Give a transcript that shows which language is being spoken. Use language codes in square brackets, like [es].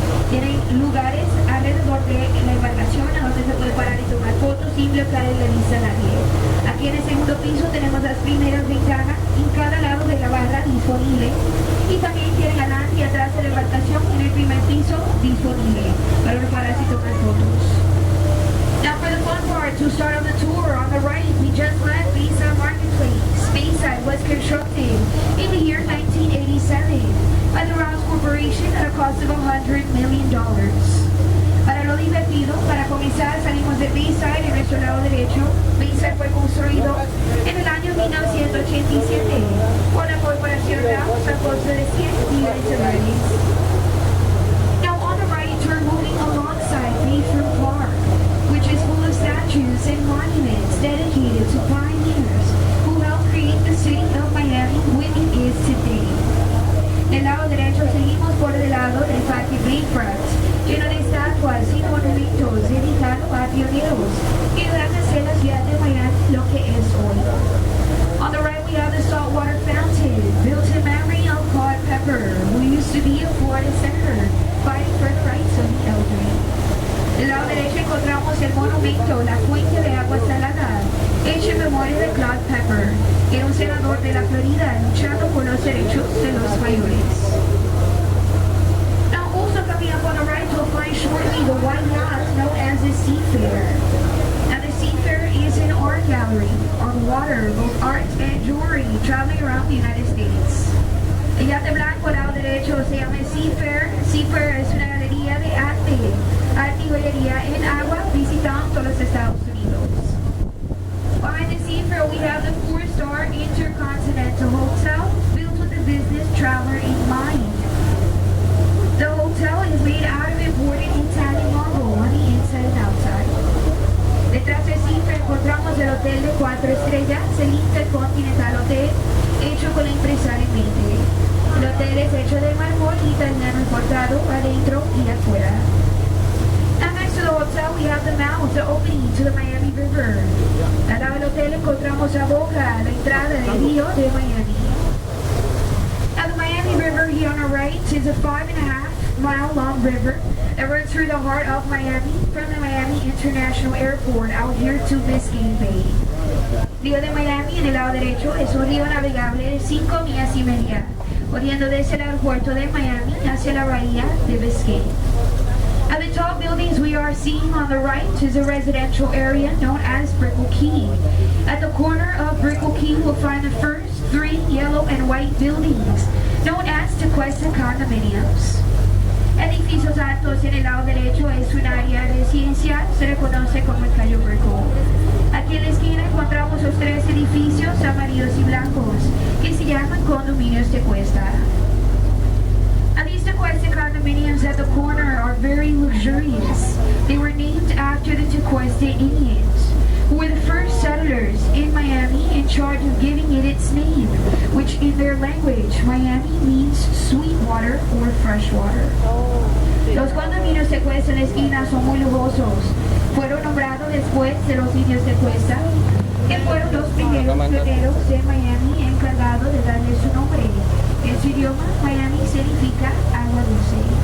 [es] Tienen lugares alrededor de la embarcación a donde se puede parar y tomar fotos sin bloquear la vista a nadie. Aquí en el segundo piso tenemos las primeras ventanas en cada lado de la barra disponible. Y también tienen adelante y atrás de la embarcación en el primer piso disponible para pararse y tomar fotos. [en] Now for the fun part, to start on the tour, on the right, we just left Biscayne Marketplace. Bayside was constructed in the year 1987 by the Rouse Corporation at a cost of $100 million. [es] Para lo divertido, para comenzar, salimos de Bayside en nuestro lado derecho. Bayside fue construido en el año 1987 por la corporación Rouse a costo de $100 millones. [en] Now on the right, we're moving alongside Bayfront Park, which is full of statues and monuments dedicated to pioneers who helped create the city of Miami what it is today. [es] Del lado derecho seguimos por el lado del Parque Bayfront, lleno de estatuas y monumentos dedicados a pioneros que ayudaron a hacer la ciudad de Miami lo que es hoy. [en] On the right we have the saltwater fountain, built in memory of Claude Pepper, who used to be a Florida senator fighting for the rights of the elderly. [es] Del lado derecho encontramos el monumento, la fuente de agua salada, hecho en memoria de Claude Pepper, que era un senador de la Florida luchando por los derechos de los mayores. [en] Now also coming up on the right, you'll find shortly the white yacht known as the Seafair. Now the Seafair is an art gallery on water, both art and jewelry, traveling around the United States. [es] El yate blanco al lado derecho se llama Seafair. Seafair es una galería de arte y joyería en agua visitando los Estados Unidos. [en] Behind the Seafair we have the 4-star Intercontinental Hotel built with the business traveler in mind. The hotel is made out of imported Italian marble on the inside and outside. [es] Detrás del Seafair encontramos el hotel de 4 estrellas, el Intercontinental Hotel, hecho con la empresaria en mente. El hotel es hecho de mármol italiano importado adentro y afuera. [en] Now next to the hotel we have the mouth, the opening to the Miami River. [es] Al lado del hotel encontramos la boca, la entrada del río de Miami. [en] Now the Miami River here on our right is a 5.5-mile long river that runs through the heart of Miami from the Miami International Airport out here to Biscayne Bay. [es] Río de Miami en el lado derecho es un río navegable de 5 millas y media, corriendo desde el aeropuerto de Miami hacia la bahía de Biscayne. [en] At the tall buildings we are seeing on the right is a residential area known as Brickell Key. At the corner of Brickell Key we'll find the first 3 yellow and white buildings known as Tequesta condominiums. [es] Edificios altos en el lado derecho es un área residencial, se le conoce como el Cayo Brickell. Aquí en la esquina encontramos los 3 edificios amarillos y blancos que se llaman condominios Tequesta. [en] And these Tequesta condominiums at the corner are very luxurious. They were named after the Tequesta Indians, who were the first settlers in Miami in charge of giving it its name, which in their language, Miami means sweet water or fresh water. [es] Los condominios Tequesta en la esquina son muy lujosos. Fueron nombrados después de los indios Tequesta, que fueron los primeros pioneros de Miami encargados de darle su nombre. En su idioma, Miami significa agua dulce.